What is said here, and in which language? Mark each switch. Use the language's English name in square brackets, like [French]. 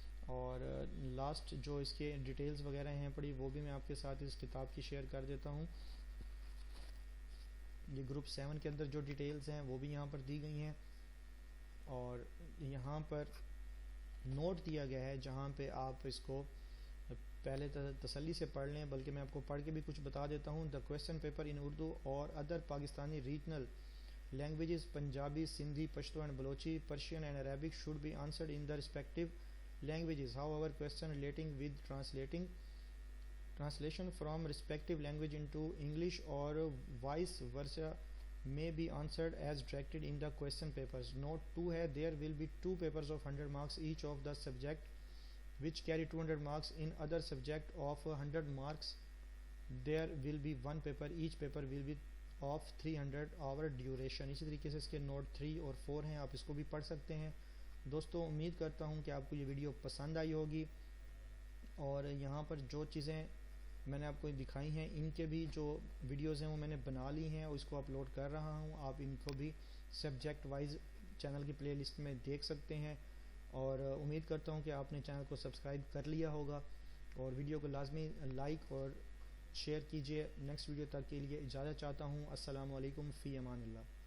[Urdu] اور لاسٹ جو اس کے ڈیٹیلز وغیرہ ہیں پڑی وہ بھی میں آپ کے ساتھ اس کتاب کی شیئر کر دیتا ہوں. یہ گروپ 7 کے اندر جو ڈیٹیلز ہیں وہ بھی یہاں پر دی گئی ہیں اور یہاں پر نوٹ دیا گیا ہے جہاں پہ آپ اس کو پہلے تسلی سے پڑھ لیں, بلکہ میں آپ کو پڑھ کے بھی کچھ بتا دیتا ہوں. [English] The question paper in Urdu or other Pakistani regional languages Punjabi, Sindhi, Pashto and Balochi, Persian and Arabic should be answered in the respective languages. However, question relating with translation from respective language into English or vice versa may be answered as directed in the question papers. Note 2 hai, there will be 2 papers of 100 marks each of the subject which carry 200 marks. In other subject of 100 marks there will be 1 paper, each paper will be of 300 hour duration. [Urdu] اسی طریقے سے اس کے note 3 اور 4 ہیں, آپ اس کو بھی پڑھ سکتے ہیں. دوستوں امید کرتا ہوں کہ آپ کو یہ ویڈیو پسند آئی ہوگی اور یہاں پر جو چیزیں میں نے آپ کو دکھائی ہیں ان کے بھی جو ویڈیوز ہیں وہ میں نے بنا لی ہیں اور اس کو اپلوڈ کر رہا ہوں. آپ ان کو بھی سبجیکٹ وائز چینل کی پلے لسٹ میں دیکھ سکتے ہیں اور امید کرتا ہوں کہ آپ نے چینل کو سبسکرائب کر لیا ہوگا اور ویڈیو کو لازمی لائک اور شیئر کیجئے. نیکسٹ ویڈیو تک کے لیے اجازت چاہتا ہوں. السلام علیکم, فی امان اللہ.